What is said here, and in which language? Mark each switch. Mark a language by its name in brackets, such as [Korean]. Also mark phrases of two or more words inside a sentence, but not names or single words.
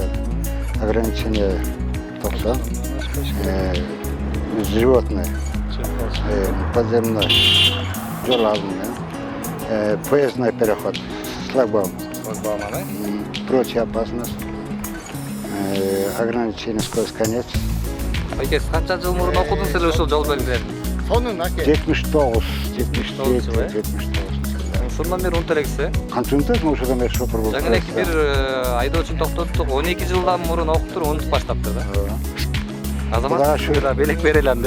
[Russian] Ограничение топса. Животное. Подземной. Железный. Поездной переход. Шлагбаум. Прочая опасность. Ограничение скорость конец. [Kyrgyz] Байке, канча жыл мурун окудуңуз эле ушул жол белгилерин? 79. Ошондон бери унут элексиз, Канча унутат, ошодон бери шопур болуп. Жаңы эле бир айдоочуну токтоттук, 12 жылдан мурун окуптур, унутуп баштаптыр да. Азамат ушуга белек берели анда,